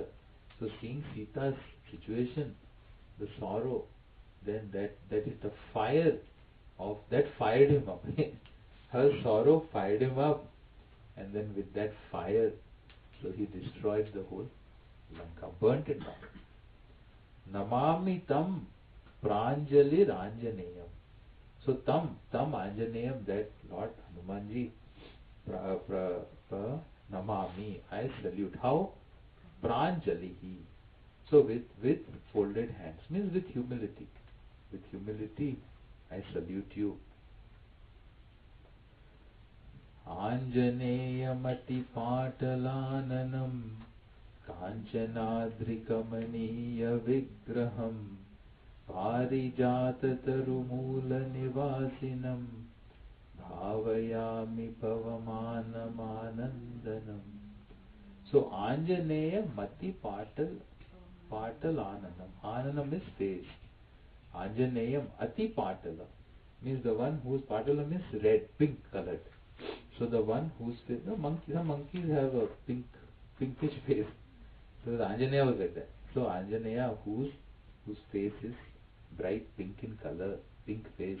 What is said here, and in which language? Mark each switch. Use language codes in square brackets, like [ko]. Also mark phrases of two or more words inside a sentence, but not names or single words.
[en] So seeing Sita's situation, the sorrow, then that is the fire of that fired him up. Her sorrow fired him up, and then with that fire, so he destroyed the whole Lanka, burnt it down. [sa] नमामि तं प्राञ्जलिर् आञ्जनेयम्. So तं आञ्जनेयम्, [en] that Lord Hanumanji, namami, I salute. How? [sa] Pranjalihi. [en] So with folded hands, means with humility. With humility, I salute you. [sa] आञ्जनेयमति पाटलाननं काञ्चनाद्रिकमनीय विग्रहं पारिजाततरुमूल निवासिनं भावयामि पवमाननन्दनं. So आञ्जनेय मति पाटलाननं. [en] Ananam is face. [sa] आञ्जनेयम् अति पाटल [en] means the one whose patala means red, pink colored. So the one whose face, some monkeys have a pinkish face. So the Anjaneya was like that. So Anjaneya whose face is bright pink in color, pink face.